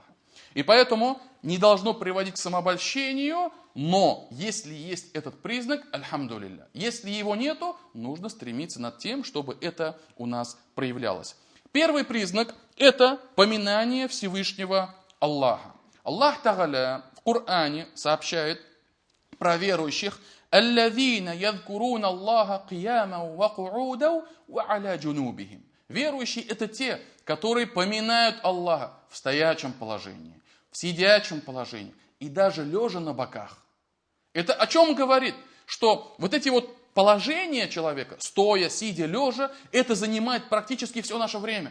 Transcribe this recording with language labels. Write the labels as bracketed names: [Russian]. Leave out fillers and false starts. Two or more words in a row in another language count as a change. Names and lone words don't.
[Russian] И поэтому не должно приводить к самообольщению, но если есть этот признак, альхамдулилля. Если его нету, нужно стремиться над тем, чтобы это у нас проявлялось. Первый признак – это поминание Всевышнего Аллаха. [Arabic] الله تعالى [Russian] в Коране сообщает про верующих: [Arabic] «الذين يذكرون الله قياما وقعودا وعلى جنوبهم». [Russian] Верующие – это те, которые поминают Аллаха в стоячем положении, в сидячем положении и даже лежа на боках. Это о чем говорит? Что вот эти вот положения человека, стоя, сидя, лежа, это занимает практически все наше время.